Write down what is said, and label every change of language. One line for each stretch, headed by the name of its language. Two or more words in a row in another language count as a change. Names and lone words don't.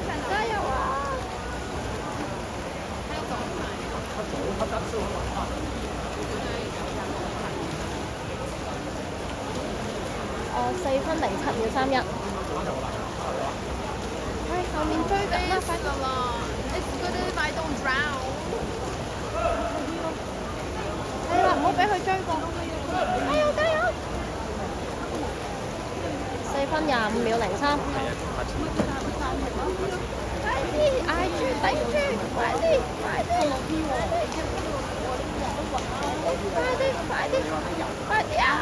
Cantonese: 加油啊！4分07秒31。喂，後面追緊啦，快啲啦 ！
English: It's good if I don't drown。
Cantonese: 係啦，唔好俾佢追過。加油加油！4分25秒03。快啲，捱住，頂住，快啲，快啲，快啲，快啲啊！